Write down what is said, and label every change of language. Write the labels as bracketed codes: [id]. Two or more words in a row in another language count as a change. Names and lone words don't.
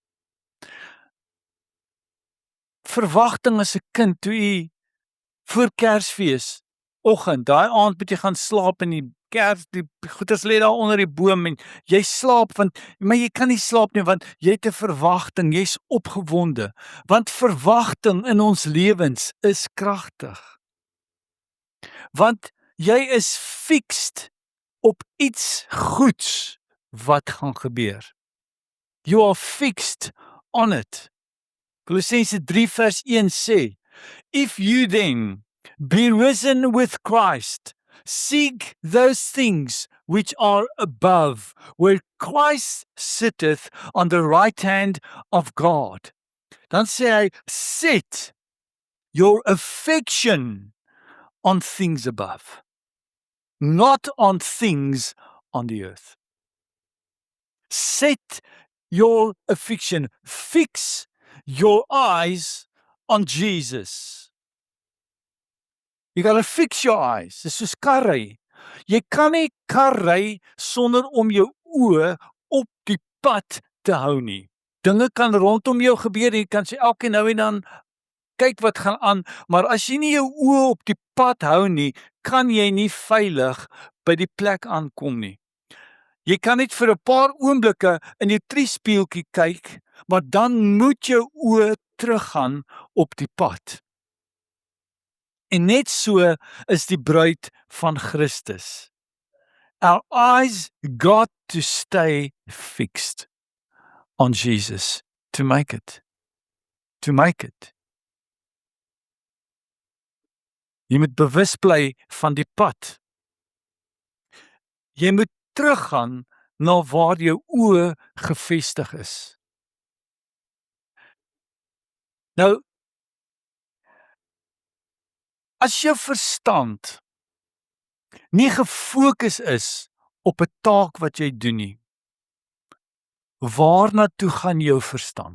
[af] Verwagting as 'n kind toe jy voor Kersfees oggend, daai aand moet jy gaan slaap en die goeders lê daar onder die boom en jy slaap maar jy kan nie slaap nie want jy het 'n verwagting, jy's opgewonde. Want verwagting in ons lewens is kragtig. Want jy is fixed op iets goeds wat gaan gebeur. [en] You are fixed on it. [af] Kolossense 3 vers 1 sê, [en] if you then be risen with Christ, seek those things which are above, where Christ sitteth on the right hand of God. Dan sê hy, set your affection on things above, not on things on the earth. Set your affection, fix your eyes on Jesus. You gotta fix your eyes. [af] Dis soos kar ry. Jy kan nie kar ry sonder om jou oë op die pad te hou nie. Dinge kan rondom jou gebeur en jy kan sê elke nou en dan kyk wat gaan aan, maar as jy nie jou oë op die pad hou nie, kan jy nie veilig by die plek aankom nie. Jy kan net vir 'n paar oomblikke in die triespieeltjie kyk, maar dan moet jou oë teruggaan op die pad. En net so is die bruid van Christus. [en] Our eyes got to stay fixed on Jesus to make it. To make it. [af] Jy moet bewus bly van die pad. Jy moet teruggaan na waar jou oë gefestig is. Nou, as jou verstand nie gefokus is op 'n taak wat jy doen nie, waarna toe gaan jou verstand?